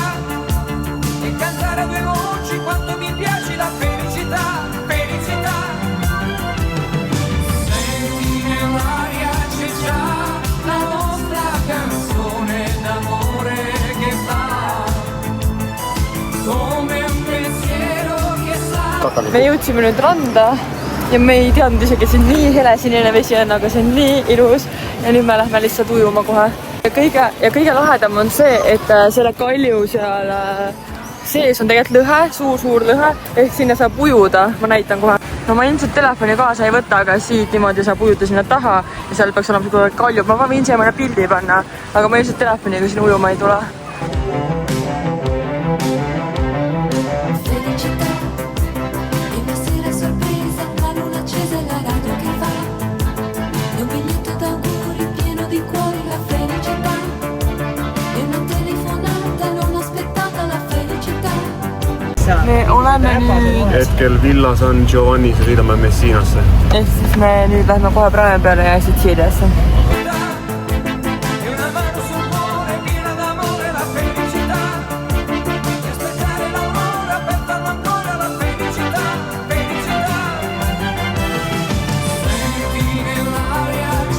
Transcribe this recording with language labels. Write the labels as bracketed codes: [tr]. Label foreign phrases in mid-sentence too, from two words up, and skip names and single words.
[it] E cantare a 2 voci quanto mi piace la felicità. Felicità. Senti nell'aria c'è già la nostra canzone d'amore che fa come un pensiero che sa. [et] Me jõudsime nüüd randa ja me ei teadnud isegi, et see on nii helesinine vesi on, aga see on nii ilus ja nüüd me lähme lihtsalt ujuma kohe. Ja kõige lahedam on see, et selle kalju seal sees on tegelikult lõhe, suur lõhe, ehk sinna saab ujuda, ma näitan kohe. No ma ilmselt telefoni kaasa ei võta, aga siit niimoodi saab ujuda sinna taha ja seal peaks olema see kalju. Ma võin siia mõne pildi panna, aga ma ilmselt telefoniga sinna ujuma ei tule. [it] Felicità è una sera sorpresa, la luna accesa e la radio che va, e un biglietto d'auguri pieno di cuori, la felicità. E una telefonata non aspettata, la felicità. [et] Me oleme nüüd, Hetkel Villa San Giovanni, sõidame Messinasse. ehk siis me nüüd lähme kohe praegu peale ja Sitsiiliasse. [it] E una mano sul cuore piena d'amore, la felicità. E aspettare l'aurora per farlo ancora, la felicità. Felicità. Senti nell'aria